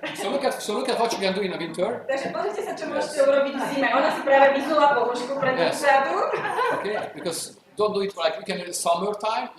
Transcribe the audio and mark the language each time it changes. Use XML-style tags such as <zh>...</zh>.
<en>So look at what you can do in the winter.</en> <sk>Takže pozrite sa, čo môžete urobiť v zime. Ona si práve vyzula ponožku pre tú vzadu.</sk> <en>Okay, because don't do it like you can in summertime.</en>